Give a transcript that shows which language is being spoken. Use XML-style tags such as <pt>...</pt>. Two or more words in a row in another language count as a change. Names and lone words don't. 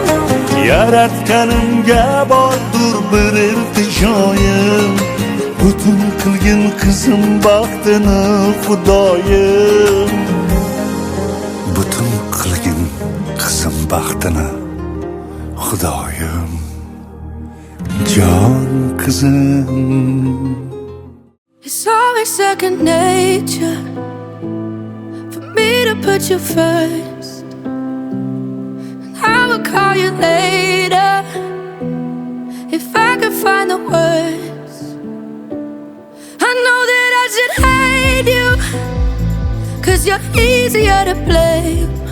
<uz>yaratganimga bordur bir iltijoyim butun qilgin qizim baxtini xudoyim butun qilgin qizim baxtini xudoyim jon qizim</uz> <en>It's always second nature for me to put you first. I will call you later if I could find the words. I know that I should hate you, 'cause you're easier to blame.</en>